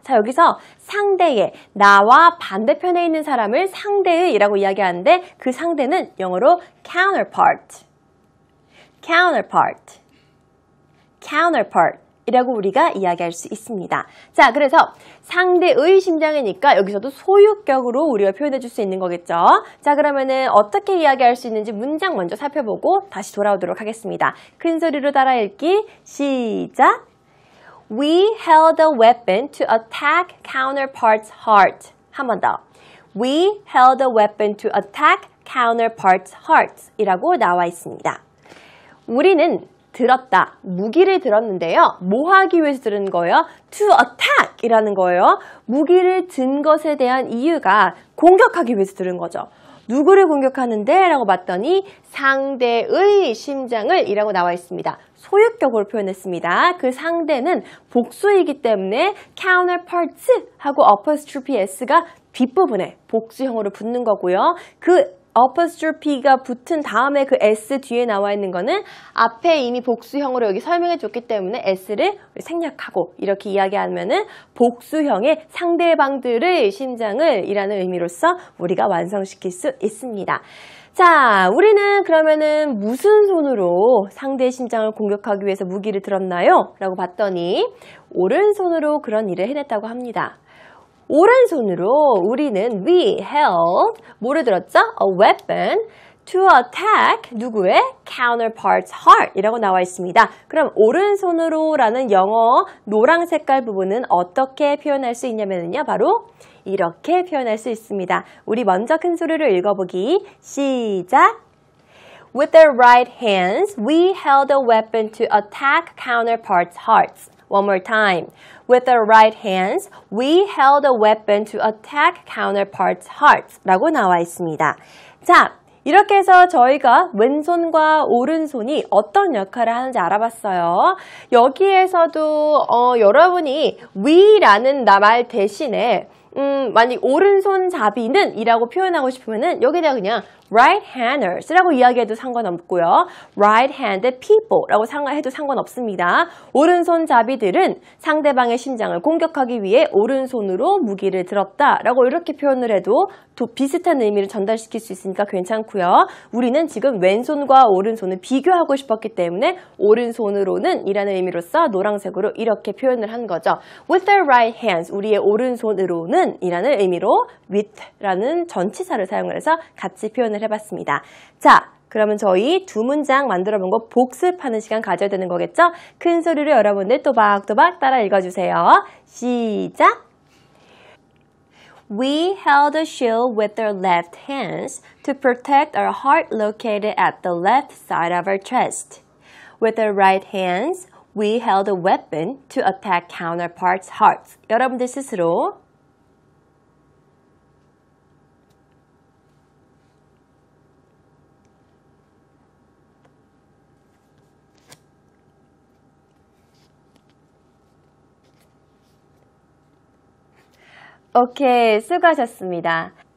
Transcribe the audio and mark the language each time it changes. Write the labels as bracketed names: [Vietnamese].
[Korean] 자, 여기서 상대의, 나와 반대편에 있는 사람을 상대의 이라고 이야기하는데 그 상대는 영어로 counterpart 이라고 우리가 이야기할 수 있습니다. 자, 그래서 상대의 심장이니까 여기서도 소유격으로 우리가 표현해 줄 수 있는 거겠죠. 자, 그러면은 어떻게 이야기할 수 있는지 문장 먼저 살펴보고 다시 돌아오도록 하겠습니다. 큰 소리로 따라 읽기 시작. [English] We held a weapon to attack counterpart's heart. [Korean] 한 번 더. [English] We held a weapon to attack counterpart's heart [Korean] 이라고 나와 있습니다. 우리는 들었다. 무기를 들었는데요. 뭐 하기 위해서 들은 거예요? To attack 이라는 거예요. 무기를 든 것에 대한 이유가 공격하기 위해서 들은 거죠. 누구를 공격하는데? 라고 봤더니 상대의 심장을 이라고 나와 있습니다. 소유격으로 표현했습니다. 그 상대는 복수이기 때문에 counterparts 하고 apostrophe s가 뒷부분에 복수형으로 붙는 거고요. 그 apostrophe가 붙은 다음에 그 s 뒤에 나와 있는 거는 앞에 이미 복수형으로 여기 설명해 줬기 때문에 s를 생략하고 이렇게 이야기하면은 복수형의 상대방들의 심장을 이라는 의미로서 우리가 완성시킬 수 있습니다. 자, 우리는 그러면은 무슨 손으로 상대의 심장을 공격하기 위해서 무기를 들었나요? 라고 봤더니 오른손으로 그런 일을 해냈다고 합니다. 오른손으로 우리는 we held 뭐를 들었죠? [English] A weapon to attack [Korean] 누구의? counterpart's heart 이라고 나와 있습니다. 그럼 오른손으로 라는 영어 노랑 색깔 부분은 어떻게 표현할 수 있냐면요. 바로 이렇게 표현할 수 있습니다. 우리 먼저 큰 소리로 읽어보기 시작. [English] With their right hands, we held a weapon to attack counterpart's hearts. One more time. With our right hands, we held a weapon to attack counterpart's hearts. [Korean] 라고 나와 있습니다. 자, 이렇게 해서 저희가 왼손과 오른손이 어떤 역할을 하는지 알아봤어요. 여기에서도 여러분이 we라는 말 대신에 만약 오른손잡이는 이라고 표현하고 싶으면은 여기다 그냥 right-handers 라고 이야기해도 상관없고요. right-handed people 라고 해도 상관없습니다. 오른손잡이들은 상대방의 심장을 공격하기 위해 오른손으로 무기를 들었다 라고 이렇게 표현을 해도 또 비슷한 의미를 전달시킬 수 있으니까 괜찮고요. 우리는 지금 왼손과 오른손을 비교하고 싶었기 때문에 오른손으로는 이라는 의미로서 노란색으로 이렇게 표현을 한 거죠. [English] With their right hands, [Korean] 우리의 오른손으로는 이라는 의미로 with라는 전치사를 사용을 해서 같이 표현을 해봤습니다. 자, 그러면 저희 두 문장 만들어 본 거 복습하는 시간 가져야 되는 거겠죠? 큰 소리로 여러분들 또박또박 따라 읽어주세요. 시작! [English] We held a shield with our left hands to protect our heart located at the left side of our chest. With our right hands, we held a weapon to attack counterparts' hearts. [Korean] 여러분들 스스로 오케이, 수고하셨습니다.